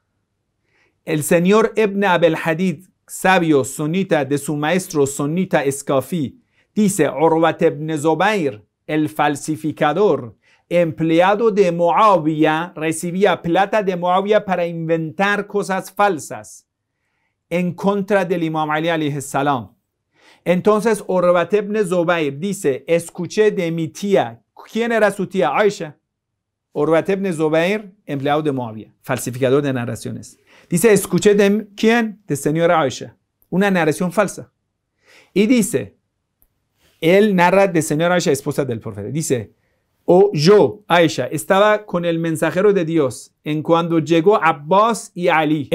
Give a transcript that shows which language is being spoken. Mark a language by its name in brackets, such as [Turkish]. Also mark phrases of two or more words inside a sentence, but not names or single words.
[Spanish] El señor Ibn Abil Hadid, sabio sunita de su maestro sunita Escafi, dice, Urwat ibn Zubayr, el falsificador, empleado de Muawiyah, recibía plata de Muawiyah para inventar cosas falsas en contra del Imam Ali [Arabic] عليه السلام. [Spanish] Entonces Urwat ibn Zubayr dice, escuché de mi tía. ¿Quién era su tía? Aisha. Urwat ibn Zubayr, empleado de Muawiyah, falsificador de narraciones. Dice, escuché de ¿quién? De señora Aisha. Una narración falsa. Y dice, él narra de señora Aisha, esposa del profeta. Dice, yo, Aisha, estaba con el mensajero de Dios en cuando llegó Abbas y Ali.